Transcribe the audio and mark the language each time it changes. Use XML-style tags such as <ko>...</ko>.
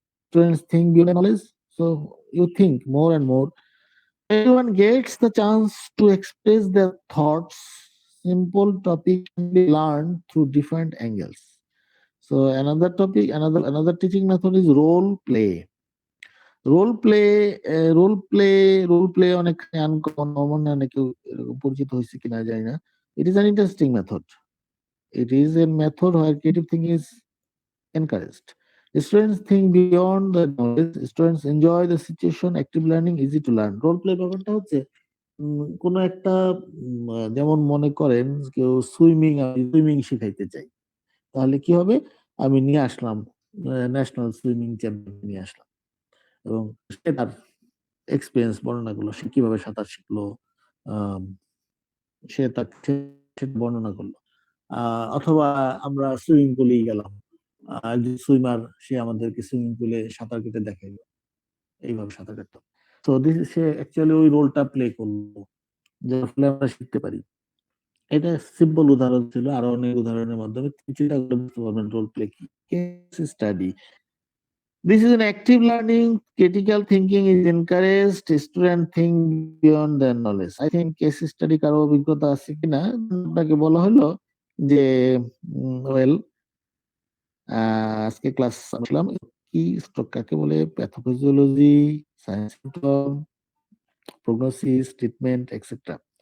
<en>Students think beyond their knowledge. So you think more and more. Everyone gets the chance to express their thoughts simple topic can be learned through different angles. So another topic, another teaching method is role play.</en> <bn>Role play অনেক uncommon, অনেকে পরিচিত হয়েছে কিনা জানি না।</bn> <en>It is an interesting method. It is a method where creative thinking is encouraged. Students think beyond the knowledge. Students enjoy the situation. Active learning, easy to learn.</en> <bn>Role play ব্যাপারটা হচ্ছে কোন একটা যেমন মনে করেন কেউ সুইমিং শিখাইতে চাই, তাহলে কি হবে, আমি নিয়ে আসলাম ন্যাশনাল সুইমিং চ্যাম্পিয়ন নিয়ে আসলাম এবং সে তার এক্সপিরিয়েন্স বর্ণনা করলো, সে কিভাবে সাঁতার শিখলো, সে তার বর্ণনা করলো। অথবা আমরা সুইমিং পুলেই গেলাম, একজন সুইমার সে আমাদেরকে সুইমিং পুলে সাঁতার কেটে দেখাইলো এইভাবে সাঁতার কাটতো। তো সে অ্যাকচুয়ালি ওই রোলটা প্লে করলো, যার ফলে আমরা শিখতে পারি। এটা সিম্পল উদাহরণ ছিল, আরো অনেক উদাহরণের মাধ্যমে চিন্তা করে বুঝতে পারবেন রোল প্লে কি।</bn> <en>Case study, this is an active learning. Critical thinking is encouraged. Student think beyond their knowledge. I think case study</en> <bn>কারো অভিজ্ঞতা আছে কিনা, আপনাকে বলা হলো যে ওয়েল আজকে ক্লাস আসলাম কি স্ট্রোক কাকে বলে, pathophysiology, science, prognosis, treatment etcetera.</bn>